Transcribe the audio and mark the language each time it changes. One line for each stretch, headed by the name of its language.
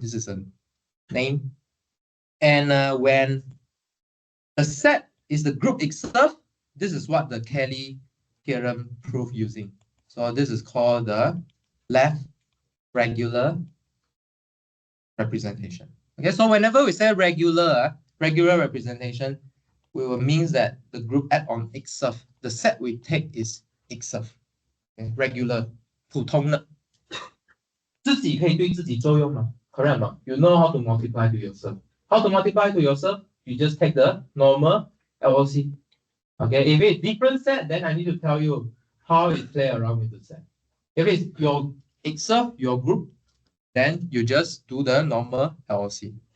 English: This is a name. And when a set is the group itself, this is what the Kelly theorem proved using. So this is called the left regular representation. Okay, so whenever we say regular representation, we will means that the group add on itself. The set we take is itself.
Chinese: Okay, regular 普通的自己可以对自己作用吗？
English: Correct 吗？ You know how to multiply to yourself. How to multiply to yourself? You just take the normal LOC. Okay, if it's different set, then I need to tell you how it play around with the set. If it's your itself, your group, then you just do the normal LOC.